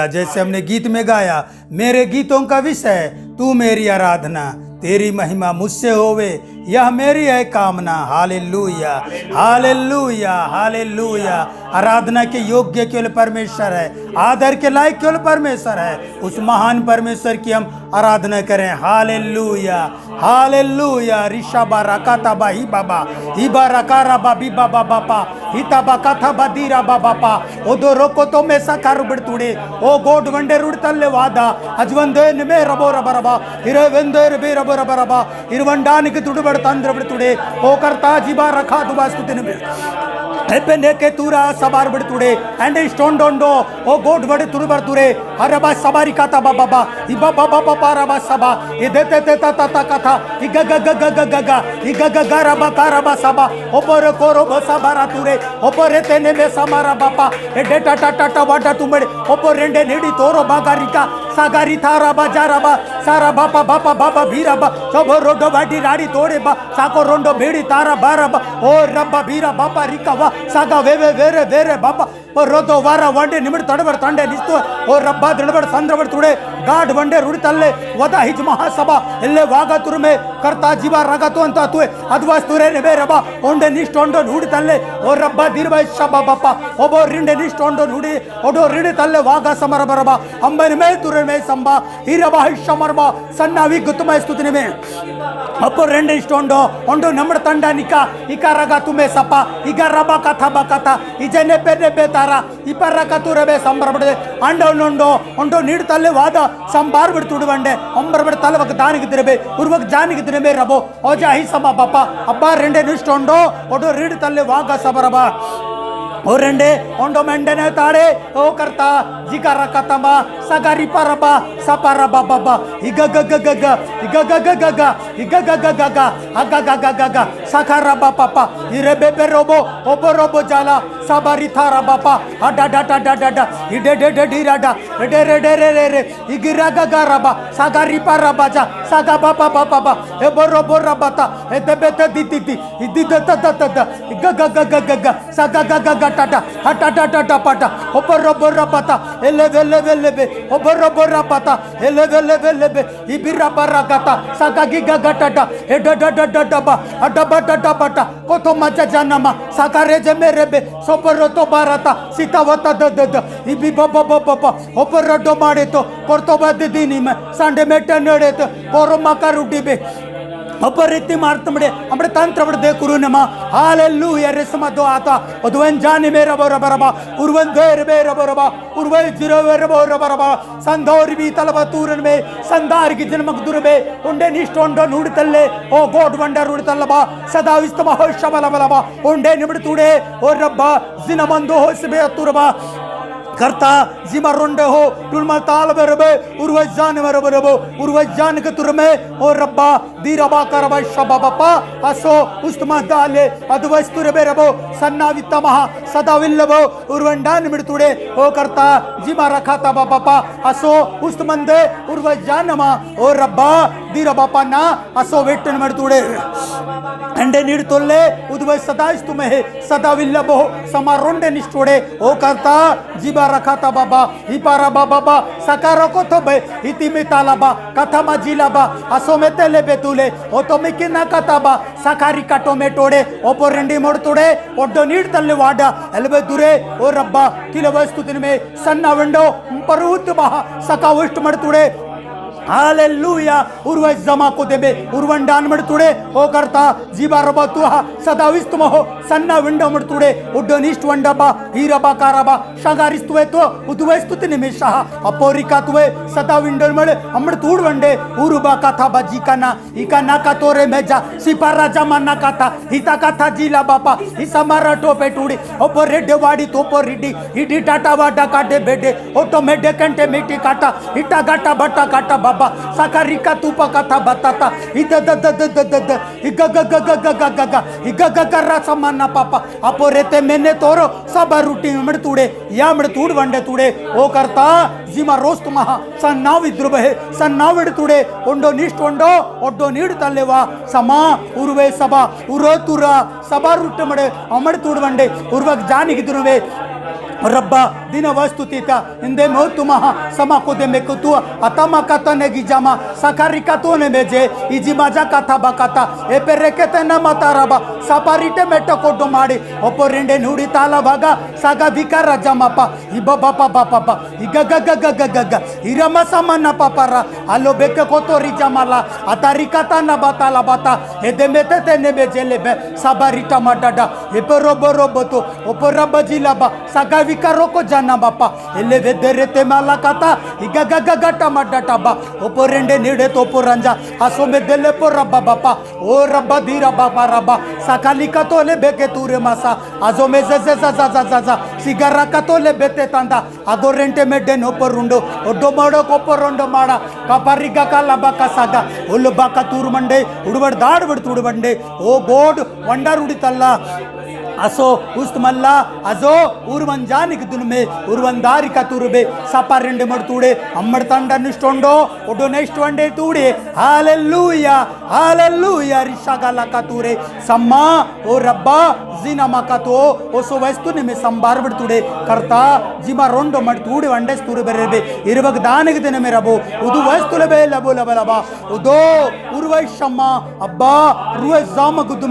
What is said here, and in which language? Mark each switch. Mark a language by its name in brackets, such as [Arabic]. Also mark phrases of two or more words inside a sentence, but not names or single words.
[Hindi] जैसे हमने गीत में गाया, मेरे गीतों का विषय तू मेरी आराधना, तेरी महिमा मुझसे होवे, यह मेरी है कामना। हालेलुया, हालेलुया, हालेलुया। आराधना के योग्य केवल परमेश्वर है, आदर के लायक केवल परमेश्वर है। उस महान परमेश्वर की हम आराधना करें। हालेलुया, हालेलुया। ऋषभा रकाता बा ही बाबा, हिबा रकारा बा बी बाबा बापा, हिता बा कथा बा दीरा बा बापा, ओदो रोको तो में सकार बिड़तुड़े, ओ गोड वंडे रुड़तल्ले वादा, अजवंदे में रबो रबरबा, हिरवेंदे रबे रबो रबरबा, हिरवंडानिक तुड़बड़ तंद्र बिड़तुड़े, ओ करता जीवा रखा दुबास्तुतिन में हेपेने के तुरा सबार बिड़तुड़े, एंडे स्टोन डोंडो, ओ गोड वड़े तुड़बर तुरे, हरबा सबारी काता बाबा बा, इबा बाबा बाबा रबा सबा, इदे ते ते ता ता कथा, इगा गा गा गा गा गा गा, इगा गा गा रबा कारबा सबा, ओपर कोरो बसा बारा तुरे, ओपर तेने में समारा बापा, एडे टा टा टा टा वाटा तुमड़े, ओपर रेंडे नेडी तोरो बागारिका, सागारी थारा बाजारा बा, सारा बापा बापा बाबा भीरा बा, सब रोडो बाटी राड़ी तोड़े बा, साको रोंडो भेड़ी तारा बारा बा, ओ रब्बा भीरा बापा रिका वा, सागा वेवे वेरे वेरे बापा, ओ रोदो वारा वंडे निमिड़ तड़बड़ तंडे निस्तो, ओ रब्बा दड़बड़ संद्रबड़ तुड़े, गाड वंडे रुड़ी तल्ले, वदा हिज महासभा, इल्ले वागा तुरमे, करता जीवा रगा तो अंता तुए, अद्वास तुरे ने बेरबा, ओंडे निष्टोंडो नुड़ी तल्ले, ओ रब्बा दीर्बाई शबा बापा, ओ बो रिंडे निष्टोंडो नुड़ी, ओडो रिंडे तल्ले वागा समर बरबा, अंबन में तुरे में संबा, हिरबा हिशमरबा, सन्नावी गुतमा स्तुतिने में, अपो रेंडे स्टोंडो, ओंडो नमड़ तंडा निका, इका रगा तुम्हें सपा, इका रबा कथा बकथा, इजने पेने बेतारा, इपर रगा तुरे में संबर बड़े, अंडो नोंडो, ओंडो नीड तल्ले वादा, संबार बड़ तुड़ बंडे, अंबर बड़ तल्ले वक दानी कितने बे, उर्वक जानी कितने बे रबो, ओजा ही समा बापा, अब्बा रेंडे निस्टोंडो, ओडो रीड तल्ले वागा सबरबा, ओ रेंडे ओंडो मेंडने ताड़े ओ करता जिका रकतमा सगारी परबा सपरबा बाबा इगा ग ग ग ग इगा ग ग ग ग इगा ग ग ग ग अगा ग ग ग ग सखरबा पापा इरे बेबे रोबो ओबो रोबो जाला सबारी थारा बापा अडा डा डा डा डा डा इडे डे डे डी राडा डे रे डे रे रे रे इगिरा ग ग रबा सगारी परबा जा सगा बापा बापा बा ए बोरो बोरा बाता ए दबे त दी दी दी इदी द त त त इगा ग ग ग ग ग सगा ग ग टाटा हटा टाटा टाटा ओपर रोबर पता एले वेले वेले बे ओपर रोबर पता एले वेले वेले बे इबिरा बरा गाता सागा गिगा गाटा ए ड ड ड ड बा अडबा ड बटा कोतो मजा जानमा सागारे जे मेरे बे सोपर तो बाराता सीतावता द द द इबी बाबा बाबा ओपर रडो माडे तो कोर्तो बद दिनी में संडे मेट नडे तो कोरमा का रूटी बे अपर इतनी मारत मडे हमरे तंत्र बड़ दे कुरु नमा हालेलुया रेसमा दो आता ओदवन जाने मेरा बोरा बरबा उर्वन देर मेरा बोरबा उर्वे जिरो मेरा बोरा बरबा संदौर भी तलबा तूरन में संदार की जन्मक दुर में उंडे निष्टोंडो नूड़ तल्ले ओ गोड वंडा रूड़ तल्लबा सदा विस्तमा हो शबला बलबा उंडे निबड़ तूड़े ओ रब्बा जिनमंदो हो सबे तुरबा करता जिमा रोंडे हो टुलमा ताल बरबे उर्वजान बरबो उर्वजान के तुरमे ओ रब्बा दीरबा करबा शबा बापा असो उस्तमा दाले अदवस्तुर बेरबो सन्ना वित्तमहा सदा विल्लबो उर्वंडान मिडतुडे ओ करता जिमा रखाता बापा असो उस्तमंदे उर्वजानमा ओ रब्बा दीरबा ना असो वेट्टन मिडतुडे अंडे नीड तोल्ले उद्वय सदा इस्तुमे सदा विल्लबो समारोंडे निष्ठोडे ओ करता जिबा रखाता बाबा हिपारा बाबा सकारो को तो बे इति मितालाबा कथा मजिलाबा असो में तेले बेतुले ओ तो में किना कताबा सकारी काटो में टोड़े ओ पोरेंडी मोड़ तोड़े ओ डोनीड तल्ले वाडा एलबे दुरे ओ रब्बा किले वस्तु दिन में सन्ना विंडो परुत बहा सका उष्ट मड़ तोड़े हालेलुया उर्वज जमा को देबे उर्वंडान मडतुडे ओ करता जीवा रबा तुहा सदा विस्तमहो सन्ना विंडो मडतुडे उड्डनिष्ट वंडबा हीरबा कारबा शगारिस्तुवे तो उद्वस्तुति निमेषः अपोरिका तुवे सदा विंडो मड अमड तूड वंडे उरुबा कथा बाजी काना इका नाका तोरे मेजा सिपारा जमाना कथा हिता कथा जिला बापा हिसा मारा टोपे टूडी ओपो रेडे वाडी तोपो रिडी हिडी टाटा वाडा काटे बेडे ऑटो मेडे कंटे मिटी काटा हिटा गाटा बट्टा काटा बा साकारिका तुपा कथा बताता इद द द द द द द इग ग ग ग ग ग ग ग इग ग ग रसा मन्ना पापा अपोरेते मैंने तोरो सब रूटी मिड तुडे या मिड तुड वंडे तुडे ओ करता जिमा रोस्त महा सन्नाव इद्रुबहे सन्नाव तुडे ओंडो निष्ठ ओंडो ओड्डो नीड तल्लेवा समा उर्वे सभा उरो तुरा सभा रुट्ट मडे अमड़ तुड वंडे उर्वक जानिगिद्रुवे रब्बा दिन वस्तुतिता इंदे मोतुमहा समाकुदे मेकुतु अतमा कतने गिजामा सकारिकतोने मेजे इजी मजा कथा बकता ए पेरेकेते न मतारबा सपारिटे मेटो कोडो माडी ओपोरिंडे नुडी ताला भागा सागा विकार जमापा इबा बापा बापा बा इगा ग ग ग ग ग इरमा समना पापारा आलो बेके कोतोरी जमाला अतारिकता न बताला बता एदे मेते तेने मेजेले बे सबारिटा मडडा एपरो बरोबतो ओपरा बजिलाबा सागा विकारो को जाना बापा एले वेदरेते माला कथा इगा ग ग ग टमाटा टबा ओपोरेंडे नीडे तोपोरंजा आसो में देले पो रब्बा बापा ओ रब्बा धीरा बापा रब्बा सकाली का तोले बेके तूरे मासा आजो में जे सिगारा का तोले बेते तांदा आगो रेंटे में डेनो परुंडो ओडो माडो को परोंडो माडा कापारिगा का लबा का सागा उलबा का तूर मंडे उड़वड़ दाड़ बड़ तुड़ बंडे ओ गोड वंडा रुड़ी तल्ला असो उस्त मल्ला अजो उर्वंजानिक दुन में उर्वंदारी का तुरबे सपारेंडे मड तूड़े अम्मड़ तंडा निष्टोंडो ओडो नेक्स्ट वंडे तूड़े हालेलुया रिशागाला का तूरे सम्मा ओ रब्बा जीना मका तो ओसो वस्तु ने में संबार बड़ तूड़े करता जिमा रोंडो मड तूड़े वंडे तूरे बेरेबे इरवक दानिक दिन में रबो उदु वस्तु लेबे लबो लबा उदो उर्वैशम्मा अब्बा रुए जाम गुदु